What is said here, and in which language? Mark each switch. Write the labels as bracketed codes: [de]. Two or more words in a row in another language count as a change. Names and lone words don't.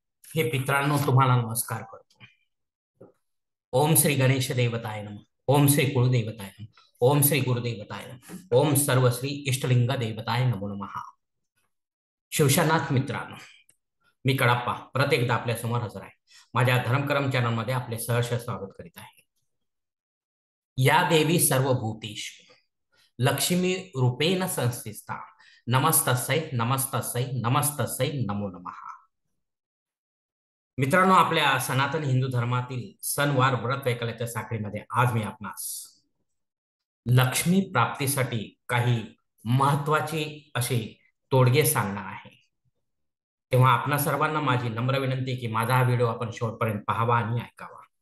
[mr] हे मित्रांनो, तुम्हाला नमस्कार करतो. [sa] ओम श्री गणेश देवताय नमः. ओम श्री कुलदेवताय नमः. ओम श्री गुरुदेवताय नमः. ओम सर्वश्री इष्टलिंग देवताय नमो नमः. [mr] शिवशनाथ मित्रांनो, मी कडाप्पा परत एकदा आपल्या समोर हजर आहे. माझ्या धर्मकरम चॅनलमध्ये आपले सहर्ष स्वागत करीत आहे. [sa] या देवी सर्वभूतेषु लक्ष्मी रूपेण संस्थिता. नमस्तस्यै नमस्तस्यै नमस्तस्यै नमो नमः. [mr] मित्रांनो, आपल्या सनातन हिंदू धर्मातील सणवार व्रत वैकल्याच्या साखळीमध्ये आज मी आपणास लक्ष्मी प्राप्तीसाठी काही महत्वाचे असे तोडगे सांगणार आहे. तेव्हा आपणा सर्वांना माझी नम्र विनंती की माझा हा व्हिडिओ आपण शेवटपर्यंत पाहावा आणि ऐकावा.